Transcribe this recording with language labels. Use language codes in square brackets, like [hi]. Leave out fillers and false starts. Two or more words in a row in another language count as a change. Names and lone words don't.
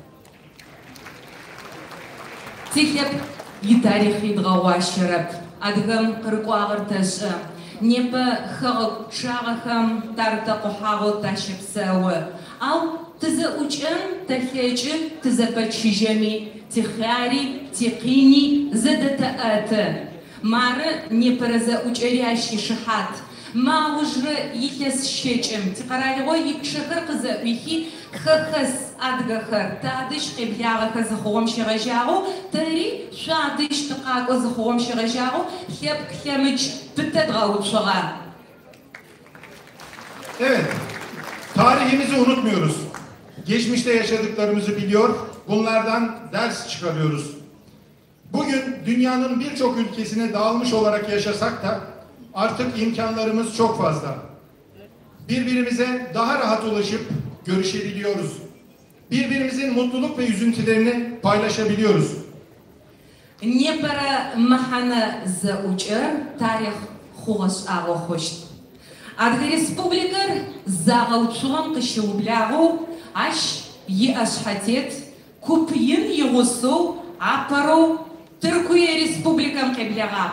[ady] Тихеп итарихи дгъэуащэрэп. Адыгэм къырыкӏуагъэр тэшӏэ. Непэ хэгъэгу пчъагъэхэм тарытэ къухьагъэу тащэпсэу. Ау тызэӏукӏэн, тэлъэкӏы, тызэпэчыжьэми, тихъяри, тикъини зэдэтэӏэты. Мары непэрэ зэӏукӏэри ащ ишыхьат. Маужрэ илъэс щэкӏым тикъэралыгъо ипчъэхэр къызэӏуихи хэхэс адыгэхэр тадэжь къеблагъэхэр зыхъугъэм щегъэжьагъэу тэри шъуадэжь тыкъакӏо зыхъугъэм щегъэжьагъэу лъэпкъ лъэмыкӏ пытэ дгъэуцугъэ. [tr] Evet, tarihimizi unutmuyoruz. Geçmişte yaşadıklarımızı biliyor, bunlardan ders çıkarıyoruz. Bugün dünyanın birçok ülkesine dağılmış olarak yaşasak da artık imkanlarımız çok fazla. Birbirimize daha rahat ulaşıp görüşebiliyoruz. Birbirimizin mutluluk ve üzüntülerini paylaşabiliyoruz. [ady] Непэрэ мэхьэнэ зэӏукӏэр тарихъ хъугъэ-шӏагъэ хъущт. Адыгэ республикэр загъэуцугъэм къыщыублагъэу ащ иӏэшъхьэтет куп ин игъусэу апэрэу Тыркуе республикам къеблагъагъ.